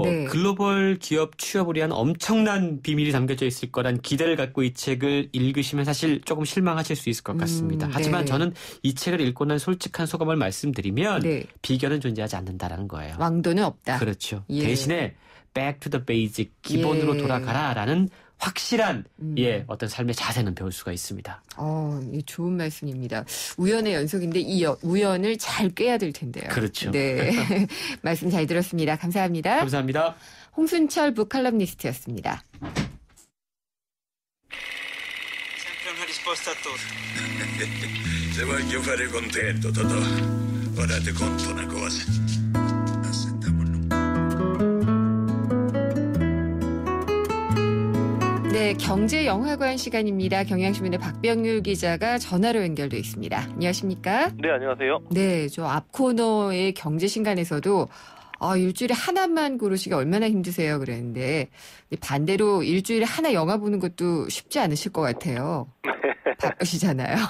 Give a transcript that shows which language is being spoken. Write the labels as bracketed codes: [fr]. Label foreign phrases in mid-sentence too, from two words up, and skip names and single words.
[ko] 네. 글로벌 기업 취업을 위한 엄청난 비밀이 담겨져 있을 거란 기대를 갖고 이 책을 읽으시면 사실 조금 실망하실 수 있을 것 같습니다. 하지만 네. 저는 이 책을 읽고 난 솔직한 소감을 말씀드리면 네. 비결은 존재하지 않는다라는 거예요. 왕도는 없다. 그렇죠. 예. 대신에 [en] back to the basic, [ko] 기본으로 예. 돌아가라라는 확실한 어떤 삶의 자세는 배울 수가 있습니다. 이 좋은 말씀입니다. 우연의 연속인데 이 우연을 잘 꿰야 될 텐데요. 그렇죠. 네. 말씀 잘 들었습니다. 감사합니다. 감사합니다. 홍순철 북칼럼니스트였습니다. [it] Se voglio fare contento, Totò. Ora ti conto una cosa. [ko] 네, 경제영화관 시간입니다. 경향신문의 박병률 기자가 전화로 연결돼 있습니다. 안녕하십니까? 네, 안녕하세요. 네, 저 앞 코너의 경제신간에서도 일주일에 하나만 고르시기 얼마나 힘드세요 그랬는데 반대로 일주일에 하나 영화 보는 것도 쉽지 않으실 것 같아요.